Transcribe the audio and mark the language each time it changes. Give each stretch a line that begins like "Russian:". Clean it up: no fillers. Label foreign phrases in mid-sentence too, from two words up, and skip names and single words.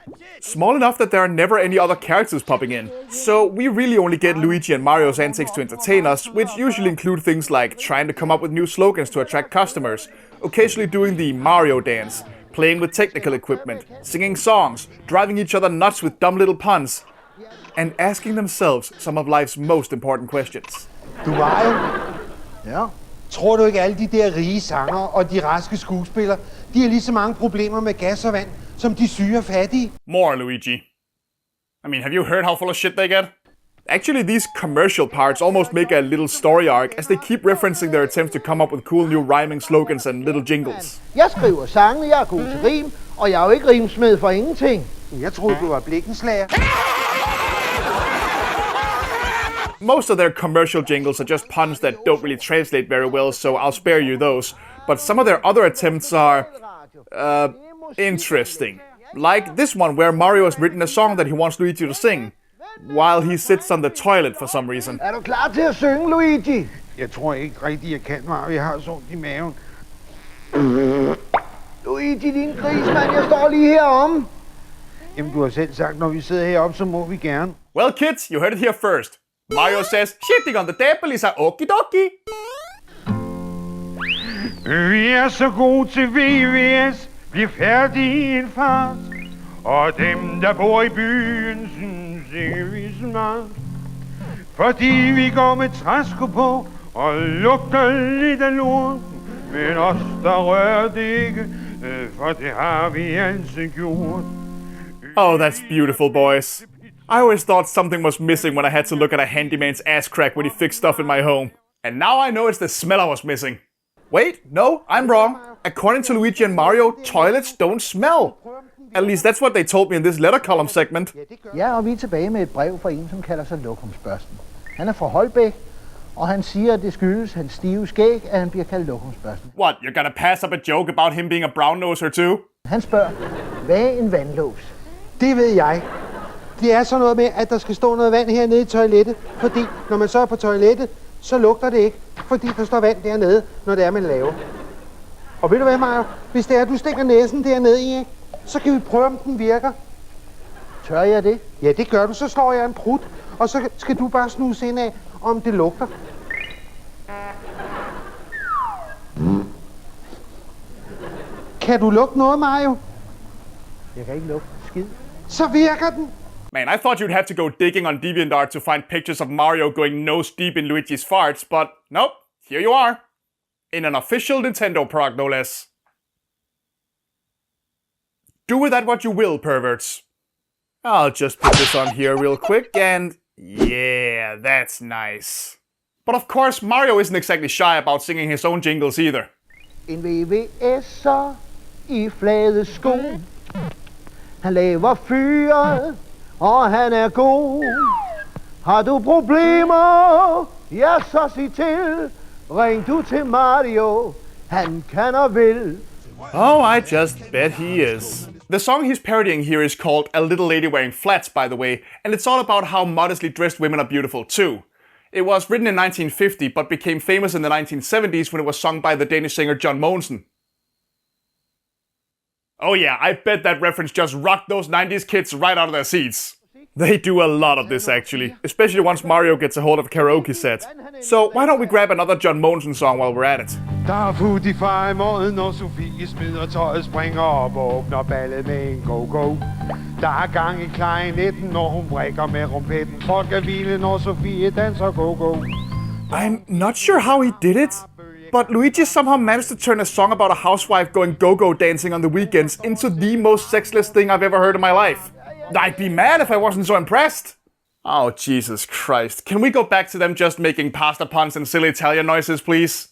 English: Small enough that there are never any other characters popping in. So we really only get Luigi and Mario's antics to entertain us, which usually include things like trying to come up with new slogans to attract customers, occasionally doing the Mario dance, playing with technical equipment, singing songs, driving each other nuts with dumb little puns, and asking themselves some of life's most important questions.
Danish: Du Mario, Ja. tror du ikke alle de der rige sanger og de raske skuespillere, de har lige så mange problemer med gas og vand, som de syge og fattige?
English: More, Luigi. I mean, have you heard how full of shit they get? Actually, these commercial parts almost make a little story arc, as they keep referencing their attempts to come up with cool new rhyming slogans and little jingles.
Danish: Jeg skriver sange, jeg er god til rim, og jeg er jo ikke rimsmed for ingenting. Jeg troede, du var blikkenslager.
English: Most of their commercial jingles are just puns that don't really translate very well, so I'll spare you those. But some of their other attempts are, interesting. Like this one where Mario has written a song that he wants Luigi to sing, while he sits on the toilet for some reason.
Danish: Er du klar til at synge, Luigi? Jeg tror ikke rigtigt, jeg kan, Mario. Jeg har så ondt i maven. Luigi, din grismand, jeg står lige herom. Jamen, du har selv sagt, når vi sidder heroppe, så må vi gerne.
English: Well, kids, you heard it here first. Mario says, shitting on the table is a okie-dokie.
Danish: Vi er så gode til VVS, bliver færdige i en fart. Og dem, der bor i byen, synes ikke vi er smart. Fordi vi går med træsko på og lugter lidt af lort. Men os, der rører det ikke, for det har vi altid gjort.
English: Oh, that's beautiful, boys. I always thought something was missing when I had to look at a handyman's ass crack when he fixed stuff in my home. And now I know it's the smell I was missing. Wait, no, I'm wrong. According to Luigi and Mario, toilets don't smell. At least that's what they told me in this letter column segment.
Danish: Ja, og vi er tilbage med et brev fra en, som kalder sig Lokumsbørsten. Han er fra Holbæk, og han siger, at det skyldes hans stive skæg, at han bliver kaldt Lokumsbørsten.
English: What, you're gonna pass up a joke about him being a brown noser too?
Danish: Han spørger, hvad er en vandlås? Det ved jeg. Det er sådan noget med, at der skal stå noget vand hernede i toilettet, fordi når man så er på toilettet, så lugter det ikke, fordi der står vand dernede, når det er, man laver. Og ved du hvad, Mario? Hvis det er, at du stikker næsen dernede i, ikke? Så kan vi prøve, om den virker. Tør jeg det? Ja, det gør du. Så slår jeg en prut, og så skal du bare snuse ind af, om det lugter. Kan du lugte noget, Mario? Jeg kan ikke lugte skid. Så virker den.
English: Man, I thought you'd have to go digging on DeviantArt to find pictures of Mario going nose deep in Luigi's farts, but nope, here you are. In an official Nintendo product, no less. Do with that what you will, perverts. I'll just put this on here real quick, and yeah, that's nice. But of course, Mario isn't exactly shy about singing his own jingles either.
Danish: En VVS'er i flade sko. Han laver fyret, og han er god. Har du problemer? Ja, så sig til. Ring du til Mario. Han kan og vil.
English: Oh, I just bet he is. The song he's parodying here is called A Little Lady Wearing Flats, by the way, and it's all about how modestly dressed women are beautiful too. It was written in 1950, but became famous in the 1970s when it was sung by the Danish singer John Mogensen. Oh yeah, I bet that reference just rocked those 90s kids right out of their seats. They do a lot of this actually, especially once Mario gets a hold of a karaoke set. So why don't we grab another John Mogensen song while we're at it?
Danish: Der er Foodify morgen, når Sofie smider tøjet, springer op og åbner ballet med en go-go. Der er gang i klarinetten, når hun brækker med rumpetten. Folk er vilde, når Sofie danser go-go.
English: I'm not sure how he did it, But Luigi somehow managed to turn a song about a housewife going go-go dancing on the weekends into the most sexless thing I've ever heard in my life. I'd be mad if I wasn't so impressed. Oh, Jesus Christ. Can we go back to them just making pasta puns and silly Italian noises, please?